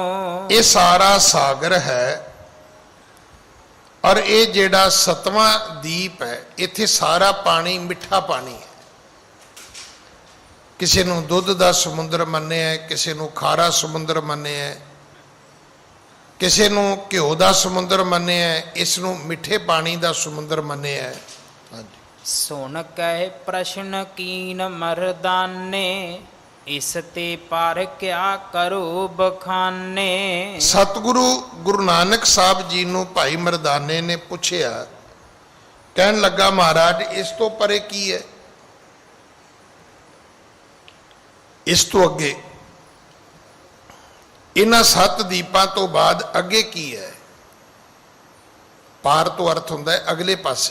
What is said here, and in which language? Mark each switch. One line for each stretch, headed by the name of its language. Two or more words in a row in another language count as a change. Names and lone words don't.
Hindi: ये सारा सागर है,
Punjabi: ਔਰ ਯੇ ਜੇੜ੍ਹਾ 7ਵਾਂ ਦੀਪ ਹੈ, ਇੱਥੇ ਸਾਰਾ ਪਾਣੀ ਮਿੱਠਾ ਪਾਣੀ ਹੈ। ਕਿਸੀ ਨੂੰ ਦੁੱਧ ਦਾ ਸਮੁੰਦਰ ਮੰਨੇ ਹੈ, ਕਿਸੀ ਨੂੰ ਖਾਰਾ ਸਮੁੰਦਰ ਮੰਨੇ ਹੈ, ਕਿਸੀ ਨੂੰ ਘਿਓ ਦਾ ਸਮੁੰਦਰ ਮੰਨੇ ਹੈ, ਇਸ ਨੂੰ ਮਿੱਠੇ ਪਾਣੀ ਦਾ ਸਮੁੰਦਰ ਮੰਨੇ ਹੈ। ਹਾਂ ਜੀ। ਸੁਣ ਕਹਿ ਪ੍ਰਸ਼ਨ ਕੀਨ ਮਰਦਾਨੇ, ਇਸ ਤੇ ਪਾਰ ਕਿਆ ਕਰੋ ਬਖਾਨੇ। ਸਤਿਗੁਰੂ ਗੁਰੂ ਨਾਨਕ ਸਾਹਿਬ ਜੀ ਨੂੰ ਭਾਈ ਮਰਦਾਨੇ ਨੇ ਪੁੱਛਿਆ, ਕਹਿਣ ਲੱਗਾ ਮਹਾਰਾਜ ਇਸ ਤੋਂ ਪਰੇ ਕੀ ਹੈ, ਇਸ ਤੋਂ ਅੱਗੇ, ਇਨ੍ਹਾਂ 7 ਦੀਪਾਂ ਤੋਂ ਬਾਅਦ ਅੱਗੇ ਕੀ ਹੈ। ਪਾਰ ਤੋਂ ਅਰਥ ਹੁੰਦਾ ਹੈ ਅਗਲੇ ਪਾਸੇ।